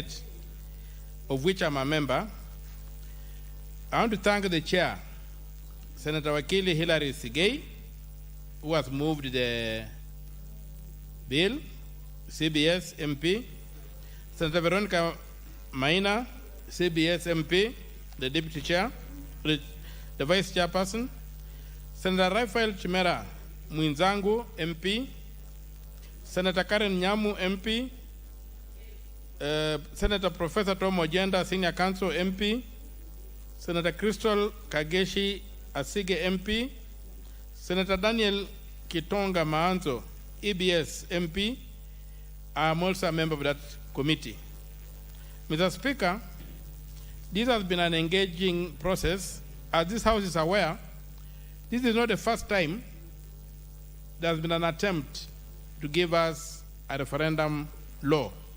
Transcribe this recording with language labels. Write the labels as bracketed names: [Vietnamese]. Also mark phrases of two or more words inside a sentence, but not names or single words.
[English] of the Senate, of which I'm a member, I want to thank the chair, Senator Wakili Hilary Sigei, who has moved the bill, CBS MP, Senator Veronica Maina, CBS MP, the deputy chair, the vice chairperson, Senator Rafael Chimera Mwinzangu MP, Senator Karen Nyamu MP, Senator Professor Tom Ojenda, Senior Counsel MP, Senator Crystal Kageshi Asige MP, Senator Daniel Kitonga Maanzo, EBS MP. I'm also a member of that committee. Mr. Speaker, this has been an engaging process. As this House is aware, this is not the first time there has been an attempt to give us a referendum law.